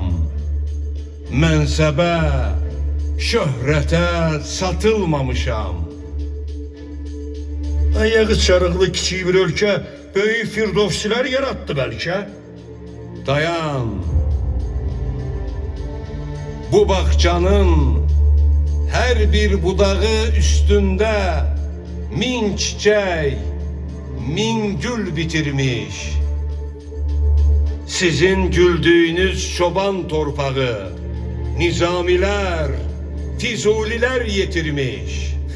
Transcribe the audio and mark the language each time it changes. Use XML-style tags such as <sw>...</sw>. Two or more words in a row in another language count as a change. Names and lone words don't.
<az>Mənsəbə, şöhrətə satılmamışam. Ayağı çarıqlı kiçik bir ölkə böyük firdovsilər yarattı bəlkə. Dayan. Bu bağçanın her bir budağı üstünde min çiçek, min gül bitirmiş. Sizin güldüğünüz çoban torpağı, nizamiler, fizuliler yetirmiş.</az>